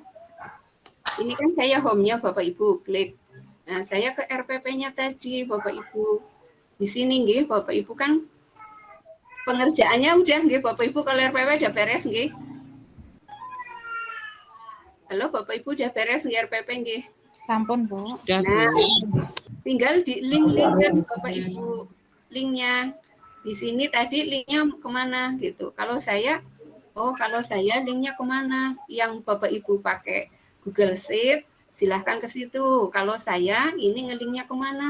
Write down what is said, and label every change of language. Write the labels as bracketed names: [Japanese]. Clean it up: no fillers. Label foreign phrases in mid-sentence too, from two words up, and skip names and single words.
[Indonesian] Ini kan saya home-nya Bapak Ibu, klik. Nah, saya ke RPP-nya tadi Bapak Ibu. Di sini nggih Bapak Ibu kan pengerjaannya udah nggih Bapak Ibu, kalau RPP udah beres nggih. Halo Bapak Ibu, udah beres nggih RPP nggih? Sampun, Bu. Nah, tinggal di link-linkkan Bapak Ibu. Linknya di sini tadi linknya kemana gitu. Kalau saya linknya kemana? Yang Bapak Ibu pakai Google Sheet, silahkan ke situ. Kalau saya ini ngelinknya kemana?